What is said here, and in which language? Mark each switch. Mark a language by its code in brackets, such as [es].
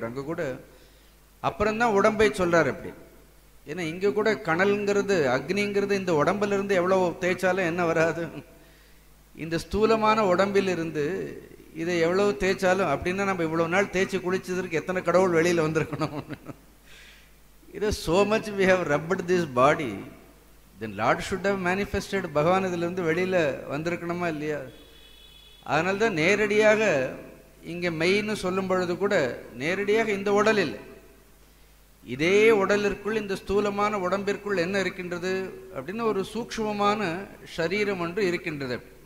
[ta] அங்கே கூட அப்புறம்தான் உடம்பை சொல்றாரு. அப்படி ஏன்னா இங்கே கூட கனல்ங்கிறது அக்னிங்கிறது இந்த உடம்புல இருந்து எவ்வளோ தேய்ச்சாலும் என்ன வராது. இந்த ஸ்தூலமான உடம்பில் இருந்து இதை எவ்வளவு தேய்ச்சாலும், அப்படின்னா நம்ம இவ்வளவு நாள் தேய்ச்சி குளிச்சதற்கு எத்தனை கடவுள் வெளியில் வந்திருக்கணும். [en] இது so much we have rubbed this body, then Lord should have manifested. [ta] பகவான் இதிலிருந்து வெளியில் வந்திருக்கணுமா இல்லையா? அதனால தான் நேரடியாக இங்கே மெய்ன்னு சொல்லும் பொழுது கூட நேரடியாக இந்த உடல் இல்லை, இதே உடலிற்குள் இந்த ஸ்தூலமான உடம்பிற்குள் என்ன இருக்கின்றது அப்படின்னு ஒரு சூக்ஷ்மமான சரீரம் ஒன்று இருக்கின்றது.